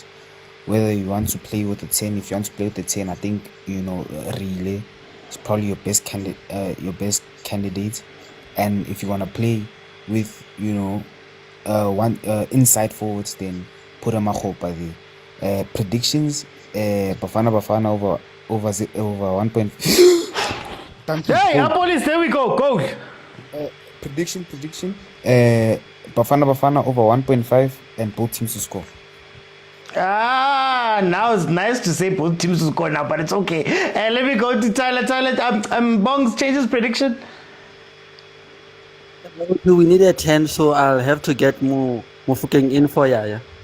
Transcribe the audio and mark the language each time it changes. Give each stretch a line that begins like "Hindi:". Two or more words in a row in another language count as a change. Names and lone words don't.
English: Whether you want to play with the 10, if you want to play with the 10, I think, you know, relay is probably your best candidate. And if you want to play with, you know, one inside forwards, then put a Makhopa there. Predictions: Bafana Bafana over 1. Hey, Apolis, there we go. Go. Prediction. Bafana Bafana over 1.5 and both teams to score. Now it's nice to say both teams to score now, but it's okay. Let me go to Tyler. Bongs changes prediction. We need a 10, so I'll have to get more Mufukeng in for Yaya.